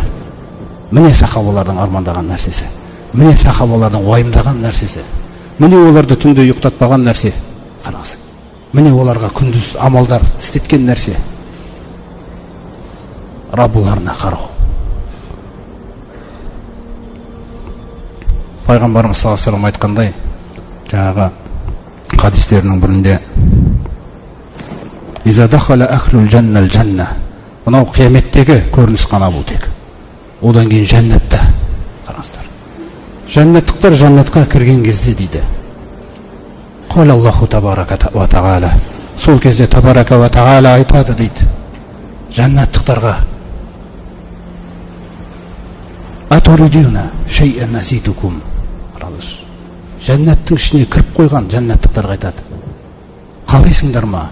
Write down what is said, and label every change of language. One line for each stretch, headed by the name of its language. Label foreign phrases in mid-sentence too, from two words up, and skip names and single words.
Kazakh: Міне сахабалардың армандаған нәрсесі. Міне сахабалардың уайымдаған нәрсесі. Міне оларды түнде ұйықтатпаған нәрсе. Қараңыз. Міне оларға күндіз амалдар істеткен нәрсе. Раббыларына қарау. Пайғамбарымыз
Arabic: صلى الله عليه وسلم
Kazakh: айтқандай, жаңағы хадистерінің бірінде:
Arabic: "إذا دخل أهل الجنة الجنة."
Kazakh: Мынау қияметтегі көрініс қана бұл тек. Одан кейін жәннатта. Қараңыздар. Жәннаттықтар жәннатқа кірген кезде дейді:
Arabic: "قال الله تبارك وتعالى."
Kazakh: Сол кезде
Arabic: تبارك وتعالى
Kazakh: айтады дейді жәннаттықтарға:
Arabic: "أتريدون شيئا أزيدكم."
Kazakh: Қараңыздар. Жәннаттың ішіне кіріп қойған жәннаттықтарға айтады: "Қалайсыңдар ма?